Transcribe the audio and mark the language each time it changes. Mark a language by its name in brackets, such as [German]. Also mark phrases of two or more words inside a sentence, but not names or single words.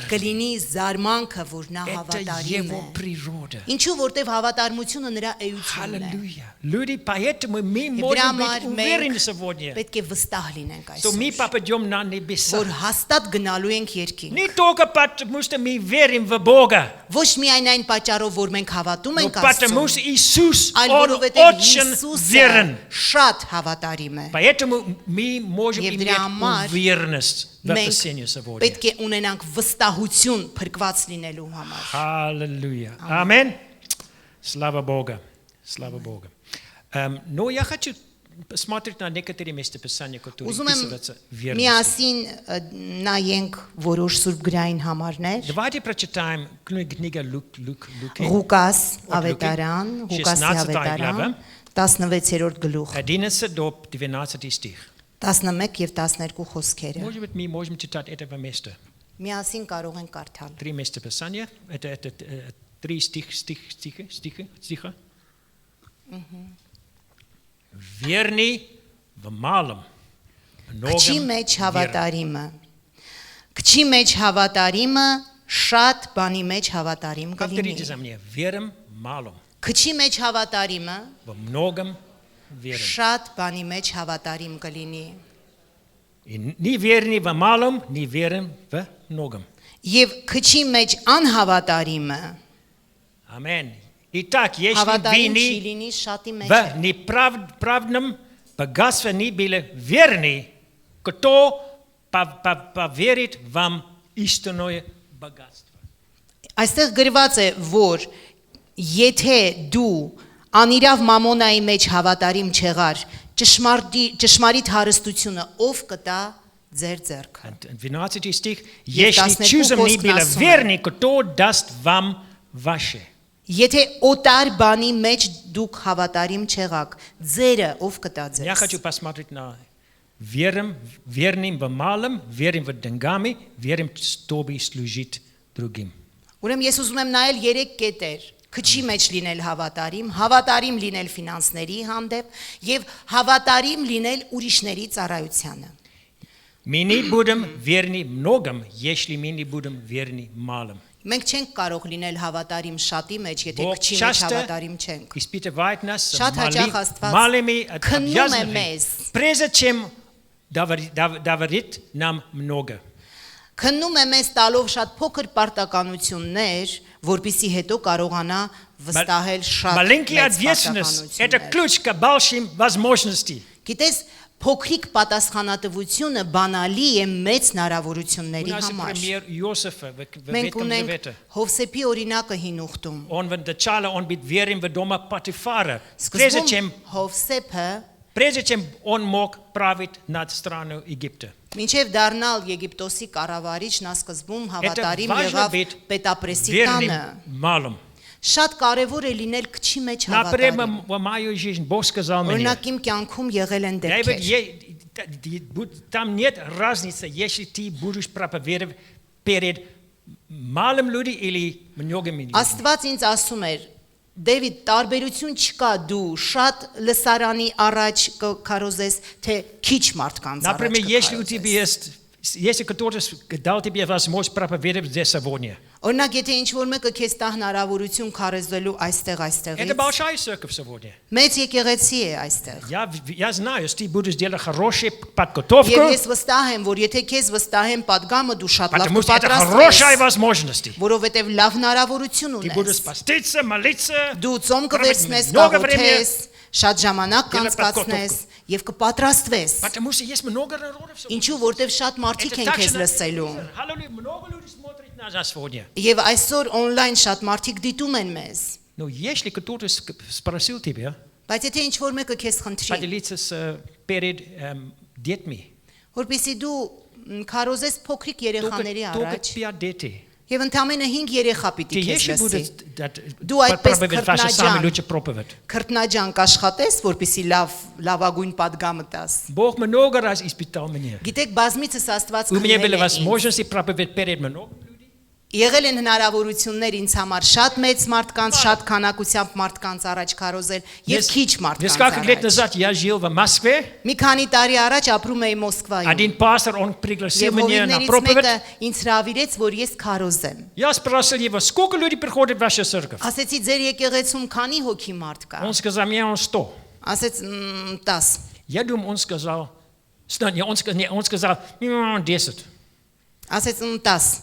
[Armenian] կլինի զարմանքը, որ նա [Russian] Это [Armenian] հավատարիմ [Russian] Его [Armenian] է։ [Russian] природа. [Armenian] Ինչու որտեվ հավատարմությունը նրա էությունն է։ [Russian] Аллилуйя. Люди, поэтому мы [Armenian] Եվ դրա [Russian] можем быть [Armenian] համար [Russian] уверены [Armenian] մենք [Russian] сегодня, [Armenian] պետք է վստահ լինենք [Russian] что мы [Armenian] այսօր, [Russian] попадем на небеса. [Armenian] որ հաստատ գնալու ենք երկինք։ [Russian] Не только потому, что мы верим в Бога, [Armenian] Ոչ միայն այն պատճառով, որ մենք հավատում [Russian] но [Armenian] ենք [Russian] потому [Armenian] Աստծուն, [Russian] что Иисус, [Armenian] այլ [Russian] Он [Armenian] որովհետև [Russian] очень [Armenian] Հիսուսը [Russian] верен. [Armenian] շատ հավատարիմ է։ [Russian] Поэтому мы можем [Armenian] Եվ [Russian] иметь [Armenian] դրա համար [Russian] уверенность в [Armenian] մենք [Russian] спасении сегодня. [Armenian] պետք է ունենանք վստահություն փրկված լինելու համար։ [Russian] Аллилуйя. Аминь. Слава Богу. Слава Богу. Но я хочу посмотреть на некоторые места Писания, которые [Armenian] Ուզում եմ [Russian] описываются верностью. [Armenian] միասին նայենք որոշ սուրբգրային համարներ։ [Russian] Давайте прочитаем книга Луки. [Armenian] Ղուկաս [Russian] От Լուկի, [Armenian] ավետարան, Ղուկասի 16 ավետարան, 16-րդ գլուխ, [Russian] 11 до 12 стих. [Armenian] 11 եւ 12 խոսքերը։ [Russian] Может быть, мы можем читать этого места. [Armenian] Միասին կարող ենք կարդալ։ [Russian] 3 места Писания. Это 3 стиха. Верный в малом, [Armenian] Քչի [Russian] многом [Armenian] մեջ [Russian] верен. [Armenian] հավատարիմը։ Քչի մեջ հավատարիմը շատ բանի մեջ հավատարիմ [Russian] Повторите [Armenian] կլինի։ [Russian] за мне. Верим в малом, [Armenian] Քչի մեջ հավատարիմը [Russian] во многом верим. [Armenian] շատ բանի մեջ հավատարիմ կլինի։ [Russian] И не верный в малом, не верим в многом. [Armenian] Եվ քչի մեջ անհավատարիմը [Russian] Аминь. Итак, если [Armenian] հավատարիմ չի [Russian] вы [Armenian] լինի շատի մեջ։ [Russian] в неправдном богатстве не были верны, кто поверит вам истинное богатство. [Armenian] Այստեղ գրված է, որ եթե դու անիրավ մամոնայի մեջ հավատարիմ չեղար, ճշմարիտ հարստությունը ով կտա ձեր ձեռքը։ [Russian] Und 12 стих. Есть Если чужим не было верни, кто даст вам ваше? [Armenian] Եթե օտար բանի մեջ դուք հավատարիմ չեղաք, ձերը ով կտա [Russian] Я [Armenian] ձեզ։ [Russian] хочу посмотреть на верным в малом, верным в деньгами, верным, чтобы служить другим. [Armenian] Ուրեմն ես ուզում եմ նայել 3 կետեր. Քչի մեջ լինել հավատարիմ, հավատարիմ լինել ֆինանսների հանդեպ եւ հավատարիմ լինել ուրիշների ծառայությանը։ [Russian] Мы не будем верны многом, если мы не будем верны малым. [Armenian] Մենք չենք կարող լինել հավատարիմ шатի մեջ, եթե [Russian] Бог [Armenian] քչի մեջ [Russian] часто [Armenian] հավատարիմ չենք։ [Russian] испытывает нас [Armenian] Շատ հաճախ Աստված [Russian] малыми [Armenian] քննում է [Russian] обязанностями, [Armenian] մեզ։ [Russian] прежде чем говорит нам много. [Armenian] Քննում է մեզ տալով շատ փոքր պարտականություններ, որpիսի հետո կարողանա վստահել շատ [Russian] Маленькая [Armenian] մեծ [Russian] ответственность – это [Armenian] պարտականություններ։ [Russian] ключ к большим возможностям. [Armenian] Գիտես, փոքրիկ պատասխանատվությունը բանալի է մեծ [Russian] У [Armenian] հնարավորությունների [Russian] нас [Armenian] համար։ [Russian] пример Иосифа в [Armenian] Մենք [Russian] Ветхом [Armenian] ունենք [Russian] Завете. [Armenian] Հովսեփի օրինակը հին ուխտում։ [Russian] Он вначале он был верен в дома Патифара, прежде [Armenian] Սկզբում [Russian] чем [Armenian] Հովսեփը [Russian] он мог править над страной Египта. [Armenian] մինչև դառնալ Եգիպտոսի կառավարիչ, նա սկզբում հավատարիմ [Russian] важно [Armenian] եղավ [Russian] быть [Armenian] պետապրեսի տանը։ [Russian] Верным малым. [Armenian] Շատ կարևոր է լինել քչի մեջ [Russian] Например, [Armenian] հավատարիմ։ [Russian] в мою жизнь Бог сказал мне, [Armenian] Օրինակ իմ կյանքում եղել են Дэвид, դեպքեր։ [Russian] там нет разницы, если ты будешь проповедовать перед малым людьми или многими людьми. [Armenian] Աստված ինձ ասում էր. Դեվիդ, տարբերություն չկա դու շատ լսարանի առաջ կքարոզես, թե քիչ մարդկանց [Russian] Например, [Armenian] առաջ [Russian] если у тебя [Armenian] կքարոզես։ [Russian] есть кто-то дал тебе возможность проповедовать здесь сегодня. [Armenian] Օրինակ, եթե ինչ-որ մեկը քեզ տա հնարավորություն քարոզելու [Russian] Это [Armenian] այստեղից, [Russian] большая церковь сегодня. [Armenian] մեծ եկեղեցի է այստեղ։ [Russian] Я знаю, если ты будешь делать хорошую подготовку, [Armenian] Եվ ես վստահ եմ, որ եթե քեզ вստահեմ падգամը, դու շատ լավ [Russian] потому что это хорошая [Armenian] կպատրաստես, [Russian] возможность. [Armenian] որովհետև լավ հնարավորություն [Russian] Ты будешь [Armenian] ունես։ [Russian] поститься, молиться, [Armenian] Դու ծոմ կվերցնես, [Russian] много времени, [Armenian] կաղոթես, շատ ժամանակ [Russian] Делать [Armenian] կանցկացնես եւ կպատրաստվես։ [Russian] потому что есть много народов сегодня. [Armenian] Ինչու որտեվ շատ մարդիկ [Russian] Это [Armenian] են [Russian] так [Armenian] քեզ [Russian] же [Armenian] լսելու։ [Russian] Аллилуйя, много людей смотрят на нас сегодня. [Armenian] Եվ այսօր on-line շատ մարդիկ դիտում են մեզ։ [Russian] Но если кто-то спросил тебя [Armenian] Բայց եթե ինչ-որ մեկը քեզ խնդրի, [Russian] поделиться перед детьми, [Armenian] որpեսզի դու քարոզես փոքրիկ երեխաների [Russian] только [Armenian] առաջ, [Russian] 5 детей. [Armenian] եւ ընդամենը 5 երեխա [Russian] Ты [Armenian] պիտի քեզ [Russian] если [Armenian] լսի։ [Russian] будешь [Armenian] Դու այդպես [Russian] проповедовать ваши самые [Armenian] քրտնաջան, [Russian] лучшие проповедь. [Armenian] քրտնաջան կաշխատես, որպեսզի լավագույն падգամը տաս։ [Russian] Бог много раз испытал меня. [Armenian] Գիտեք, բազմիցս Աստված [Russian] У меня были [Armenian] քննել է ինձ։ [Russian] возможности проповедовать перед много людей. [Armenian] Եղել են հնարավորություններ ինձ համար շատ մեծ մարդկանց, շատ քանակությամբ մարդկանց առաջ քարոզել եւ քիչ մարդկանց [Russian] Несколько лет [Armenian] առաջ։ [Russian] назад я жил в Москве. [Armenian] Մի քանի տարի առաջ ապրում էի Մոսկվայում։ [Russian] Один пастор, он пригласил [Armenian] Եվ [Russian] меня на [Armenian] հովիվներից [Russian] проповедь. [Armenian] մեկը ինձ հրավիրեց, որ ես քարոզեմ։ [Russian] Я спросил его, сколько людей приходит в вашу церковь? [Armenian] Ասեցի, ձեր եկեղեցում քանի հոգի մարդ կա։ [Russian] Он сказал, мне он 100. [Armenian] Ասեց 10։ [Russian] Я думаю, он сказал, он сказал 10. [Armenian] Ասեց 10։